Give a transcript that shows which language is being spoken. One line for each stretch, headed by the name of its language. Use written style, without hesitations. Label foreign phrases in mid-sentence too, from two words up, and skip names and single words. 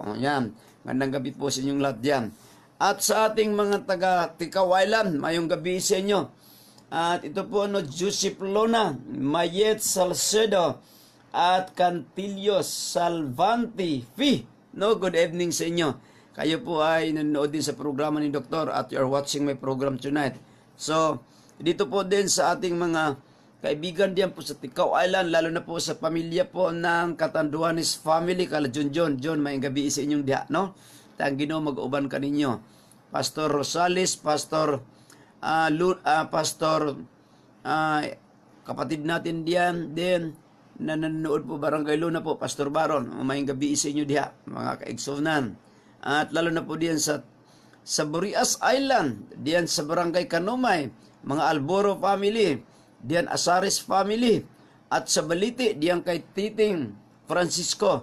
Filipino: Yan, magandang gabi po sa inyong lahat diyan. At sa ating mga taga Tikaw Island,
Masbatenyo: mayong gabi sa inyo.
Filipino: At ito po Joseph Lona, Mayet Salcedo, at Cantillo Salvanti Fi. No,
English: good evening
Filipino: sa inyo. Kayo po ay nanonood din sa programa ni Doktor at
English: you are watching my program tonight.
Filipino: So, dito po din sa ating mga kaibigan diyan po sa Tikaw Island, lalo na po sa pamilya po ng Catanduanes family, kala John,
Masbatenyo: mayong gabi sa inyong diha, no? Tang Ginoo mag-uban kaninyo.
Filipino: Pastor Rosales, Pastor kapatid natin diyan din na nanonood po Barangay Luna po, Pastor Baron.
Masbatenyo: Mayong gabi sa inyo diha, mga kaigsunan. At lalo na po diyan sa Burias Island, diyan sa Barangay Kanumay, mga Alboro family, diyan Asares family, at sa Balite, diyan kay Titing Francisco.